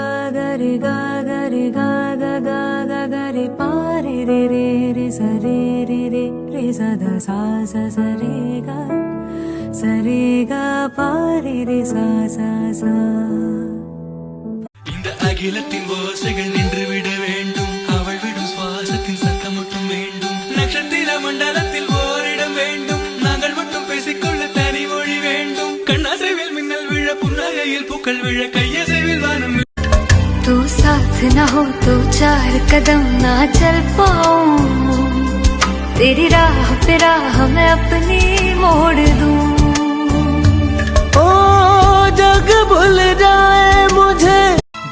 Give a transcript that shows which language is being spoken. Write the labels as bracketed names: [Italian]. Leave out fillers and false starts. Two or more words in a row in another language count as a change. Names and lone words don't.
[Tamil] गरि गा गरि गा गा गा गा गरि पा रे रे रे रे स रे रे रे रे स ध सा स स रे गा पा रे रे सा सा सा. இந்த அகிலத்தின் ஓசைகள் நின்று விட வேண்டும், அவள் விடும் சுவாசத்தின் சத்தம் மட்டும் வேண்டும். நட்சத்திர மண்டலத்தில் ஓரிடம் வேண்டும், நாங்கள் மட்டும் பேசிக்கொள்ள தனி மொழி வேண்டும். கண்ணாசைவில் மின்னல் விழ, புன்னகையில் பூக்கள் விழ, கையசைவில் வானம். [Hindi] तू साथ न हो तो 4 कदम ना चल पाऊं, तेरी राह पे राह मैं अपनी मोड़ दूं. ओ जग भूल जाए मुझे